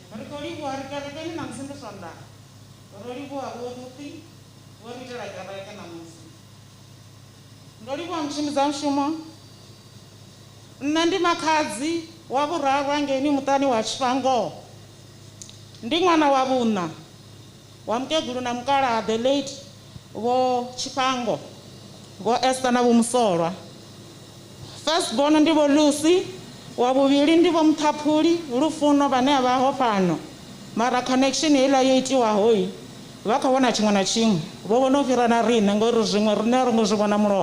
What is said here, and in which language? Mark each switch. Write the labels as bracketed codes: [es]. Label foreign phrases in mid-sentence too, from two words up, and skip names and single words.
[ve] Nandi makhadzi wa vhuraru ngeni muṱani wa Tshifhango. Ndi ṅwana wa vhuṋa wa mukegulu na mukalaha [en] the late [ve] Vho Tshifhango, Vho Esther na Vho Musolwa. [en] First born [ve] ndi Vho Lucy, wa vhuvhili ndi Vho Muthaphuli Lufuno vhane vha ho fhano. Mara connection ila yo itiwaho i vha khou vhona tshiṅwe na tshiṅwe. Vho vhona u fhira na riṋe ngori zwiṅwe riṋe ri ngo zwi vhona mulovha.